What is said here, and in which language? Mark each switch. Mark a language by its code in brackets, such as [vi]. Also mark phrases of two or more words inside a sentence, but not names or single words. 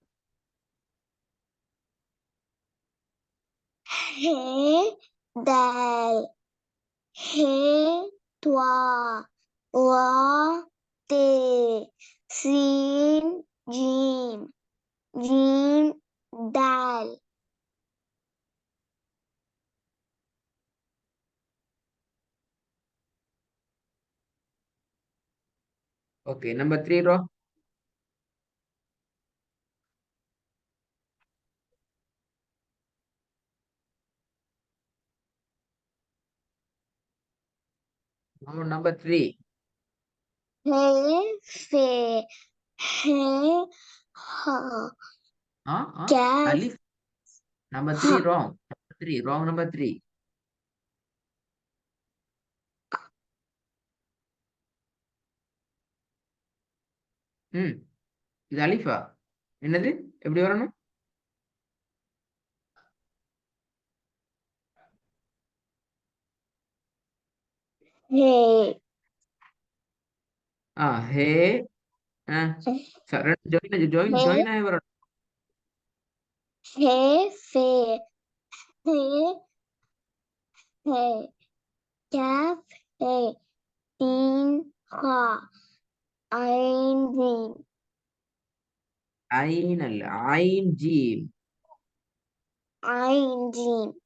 [ar] هاء دال هاء طاء واو تاء سين جيم جيم دال [en] Okay, number 3 row. Number 3. [ar] هاء فاء هاء حاء كاف Alif. Number 3 wrong. Number 3 wrong. Number 3. [ta] இது அலிஃபா? என்னது? எப்படி வரணும்? [ar] हे [ta] ஹே ஜாயின் ஆகி வரணும். [ar] هاء فاء هاء هاء كاف هاء ثاء حاء عين جيم [ta] ஐன் அல்ல, ஐன் ஜீம். [ar] عين جيم